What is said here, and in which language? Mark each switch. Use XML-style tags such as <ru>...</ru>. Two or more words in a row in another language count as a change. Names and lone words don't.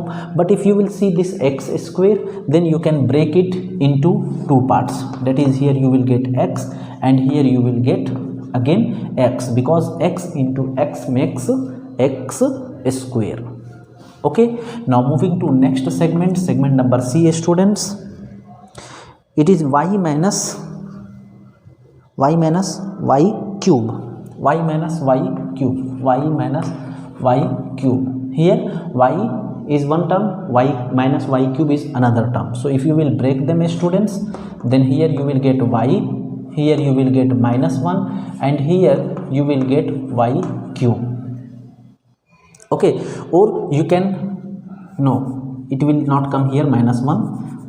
<en>But if you will see this x square, then you can break it into two parts. That is, here you will get x and here you will get again x, because x into x makes x square. okay, now moving to next segment, segment number C, students. It is y minus y cube. Y minus y cube. Y minus y cube. Here y is one term, y minus y cube is another term. So if you will break them, students, then here you will get y, here you will get minus 1, and here you will get y cube. okay, or you can, no, it will not come here minus 1.</en>